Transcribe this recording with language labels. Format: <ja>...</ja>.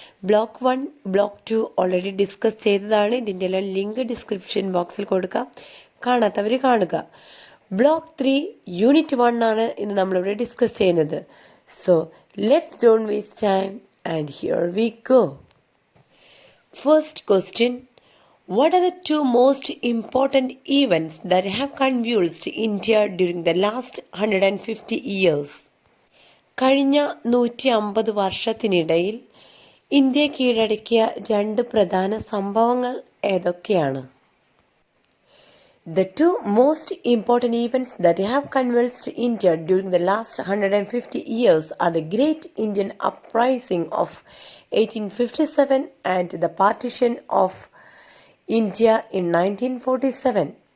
<ml>Block 1, block 2 already discuss ചെയ്തതാണ്. ഇതിൻ്റെ എല്ലാം ലിങ്ക് ഡിസ്ക്രിപ്ഷൻ ബോക്സിൽ കൊടുക്കാം, കാണാത്തവർ കാണുക. ബ്ലോക്ക് 3 യൂണിറ്റ് 1 ആണ് ഇന്ന് നമ്മളിവിടെ ഡിസ്കസ് ചെയ്യുന്നത്.</ml> <en>So let's don't waste time and here we go. First question: What are the two most important events that have convulsed India during the last 150 years?</en> <ml>കഴിഞ്ഞ 150 വർഷത്തിനിടയിൽ ഇന്ത്യ കീഴടക്കിയ രണ്ട് പ്രധാന സംഭവങ്ങൾ ഏതൊക്കെയാണ്?</ml> <en>The two most important events that have convulsed India during the last 150 years are the Great Indian Uprising of 1857 and the partition of India in 1947.</en>